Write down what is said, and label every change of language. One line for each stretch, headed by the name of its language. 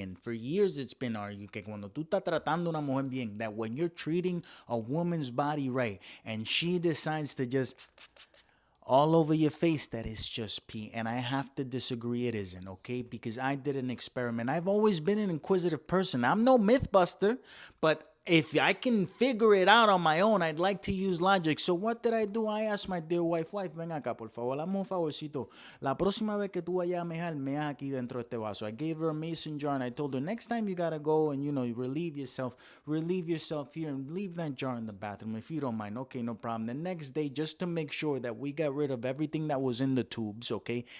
English: And for years it's been argued
Spanish: que cuando tú estás tratando una mujer bien,
English: that when you're treating a woman's body right and she decides to just all over your face, that it's just pee. And I have to disagree, it isn't, okay? Because I did an experiment. I've always been an inquisitive person. I'm no mythbuster, but if I can figure it out on my own, I'd like to use logic. So what did I do? I asked my dear wife,
Spanish: ven acá, por favor, dame un favorcito. La próxima vez que tú vayas a meas aquí dentro de este vaso.
English: I gave her a mason jar and I told her, next time you gotta go and, relieve yourself here and leave that jar in the bathroom if you don't mind. Okay, no problem. The next day, just to make sure that we got rid of everything that was in the tubes, okay?